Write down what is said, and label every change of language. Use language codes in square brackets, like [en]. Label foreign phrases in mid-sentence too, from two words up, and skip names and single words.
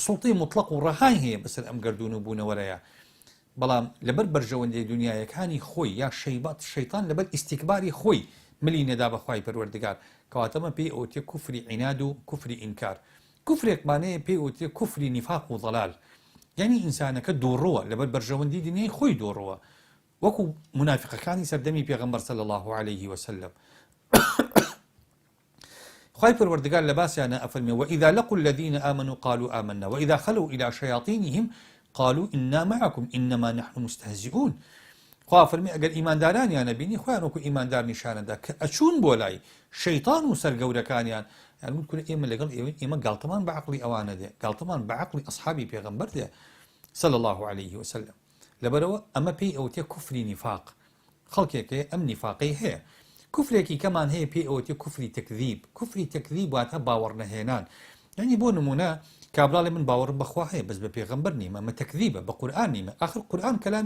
[ckb] سوڵتەی مطلق و ڕەهای هەیە بەسەر ئەم گەردون و بوونەوەرەیە بەڵام لەبەر بەرژەوەندەی دنیایەکانی خۆی یا شەیطان لەبەر ئیستیکباری خۆی ملی نەدا بەخوای پەروەردگار کەواتەمە پێی ئەوتێ کوفری عیناد و کوفری ئینکار کوفرێکمانەیە پێی ئەوتێ کوفری نیفاق و ضەلال یعنی ئینسانەکە دووڕووە لەبەر بەرژەوەندی دنیای خۆی دووڕووە وەکو منافقەکانی سەردەمی پێغەمبەر [ar] صلی الله عليه وسلم [ckb] خوای پەروەردگار لە باسیانە ئەفەرمێ [ar] وإذا لقوا الذين آمنوا قالوا آمنا وإذا خلوا إلى شياطينهم قالوا إنا معكم إنما نحن مستهزئون [ckb] خوا فەرمی ئەگەر ئیماندارانیان نەبینی خۆیان وەکو ئیماندار نیشانەدا کە ئەچوون بۆ لای شەیطان و سەرگەورەکانیان یان کورە ئێمە لەگەڵ ئێمە گاڵتەمان بە عەقڵی ئەوانە دێ گاڵتەمان بە عەقڵی ئەصحابی پێغەمبەر دێ [ar] صلی الله عليه وسلم [ckb] لەبەرەوە ئەمە پێی ئەوتێ کوفری نیفاق خەڵکێکەیە ئەم نیفاقەی هەیە کوفرێکی کەمان هەیە پێی ئەوتێ کوفری تەکذیب کوفری تەکذیب واتە باوەڕ نەهێنان یعنی بۆ نمونە کابراڵێ من باوەڕم بەخوا هەیە بەس بە پێغەمبەر نیمە مە تەکذیبە بە قورئان نیمە آخر قورئان کەلامی